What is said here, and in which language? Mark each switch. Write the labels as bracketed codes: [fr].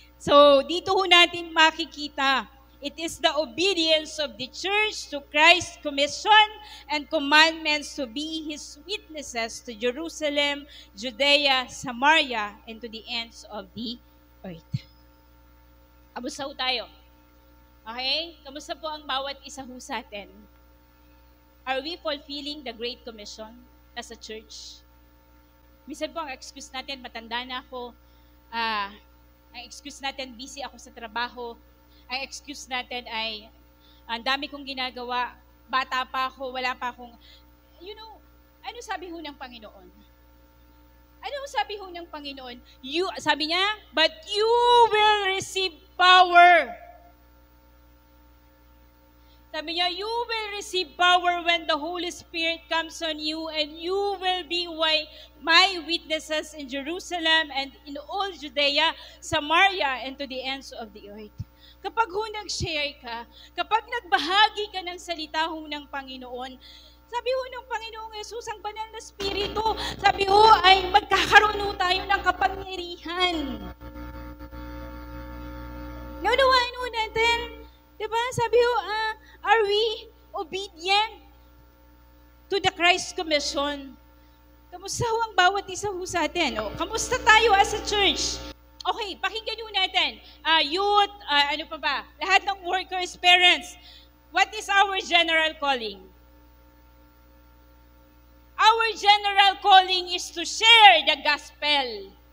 [en] So, [tl] dito ho natin makikita, [en] it is the obedience of the church to Christ's commission and commandments to be His witnesses to Jerusalem, Judea, Samaria, and to the ends of the earth. [tl] Kamusta ho tayo? Okay? Kamusta po ang bawat isa ho sa atin? [en] Are we fulfilling the Great Commission as a church? [tl] Minsan po ang excuse natin, matanda na ako, ang excuse natin, busy ako sa trabaho. Ang excuse natin ay, ang dami kong ginagawa, bata pa ako, wala pa akong, ano sabi ho ng Panginoon? Ano sabi ho ng Panginoon? Sabi niya, [en] but you will receive power. [tl] Sabi niya, [en] you will receive power when the Holy Spirit comes on you and you will be my witnesses in Jerusalem and in all Judea, Samaria, and to the ends of the earth. [tl] Kapag ho nag-share ka, kapag nagbahagi ka ng salita ho ng Panginoon, sabi ho ng Panginoong Yesus, ang banal na Espiritu, sabi ho ay magkakaroon ho tayo ng kapangyarihan. Naunawaan ho natin, diba? Sabi ho, [en] are we obedient to the Christ Commission? [tl] Kamusta ho ang bawat isa ho sa atin? Kamusta tayo [en] as a church? [tl] Okay, pakinggan ho natin. Youth, ano pa ba? Lahat ng workers, parents. [en] What is our general calling? Our general calling is to share the gospel.